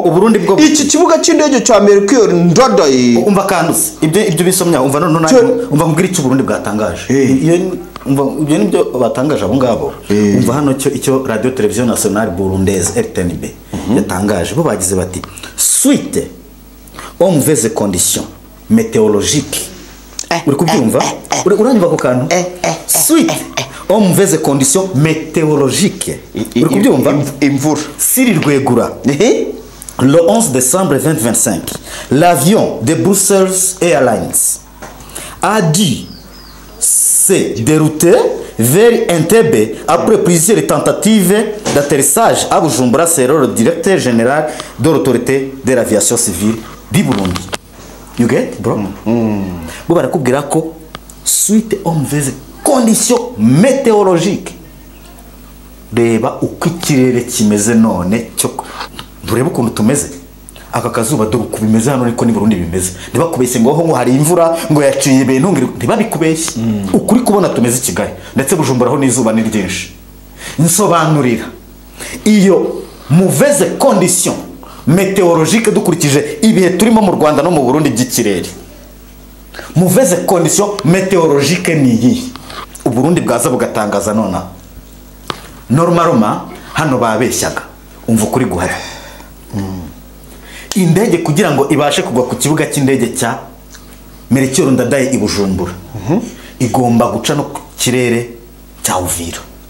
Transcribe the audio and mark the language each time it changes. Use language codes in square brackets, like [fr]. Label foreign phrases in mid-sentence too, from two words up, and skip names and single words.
[rw] Uburundi bwo iki kibuga cy'indege cya Amerika Ndadaye umva kanduze ibyo bisomya umva none umva nkubwira icyo Burundi bwatangaje. Umva ibyo nibyo batangaje abo ngabo. Umva hano icyo Radio Television Nationale Burundaise RTNB yatangaje. Bo bagize bati [fr] suite aux mauvaises conditions météorologiques. [rw] Uri kubyumva? Uranyumva ko kantu? [fr] Suite aux mauvaises conditions météorologiques. [rw] imvura Siri Rwegura. [fr] Le 11 décembre 2025, l'avion de Brussels Airlines a dû se dérouter vers Entebbe après plusieurs tentatives d'atterrissage à Bujumbura, selon le directeur général de l'autorité de l'aviation civile du Burundi. [en] You get, bro? [rw] Bo barakubwira ko [fr] suite aux mauvaises conditions météorologiques. [rw] Reba uko ikirere kimeze none cyo durebe ukuntu tumeze. Aka kazuba dore uko bimeze hano ariko ni Burundi bimeze. Ntibakubeshye ngo hari imvura ngo yaciye ibintu ntibabikubeshye. Ukuri kubona tumeze Kigali ndetse Bujumbura ho n'izuba ni ryinshi. Nsobanurira iyo [fr] mauvaise condition météorologique [rw] dukurikije ibihe turimo mu Rwanda no mu Burundi by'ikirere. [fr] Mauvaise condition météorologique [rw] ni iyi. U Burundi bwaza bugatangaza nona. Normalement hano babeshyaga. Umva kuri guhari. Indege kugira ngo ibashe kugwa ku kibuga cy'indege cya Melchior Ndadaye i Bujumbura. Igomba guca no ku kirere cya Uvira.